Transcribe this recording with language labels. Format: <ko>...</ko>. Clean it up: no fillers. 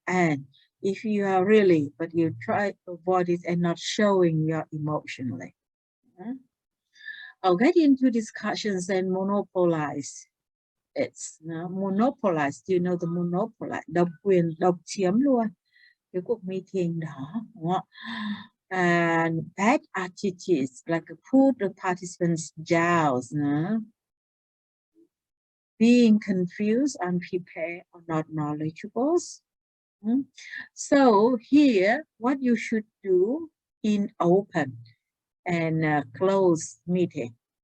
<en>And if you are really, but you try to avoid it and not showing your emotionally. I'll get into discussions and monopolize. It's monopolize. Do you know the monopolize?</en> <vi>Độc quyền, độc chiếm luôn cái cuộc meeting đó.</vi> <en>And bad attitudes like put the participants down. Being confused, unprepared, or not knowledgeable. So here, what you should do in open and closed meeting.</en>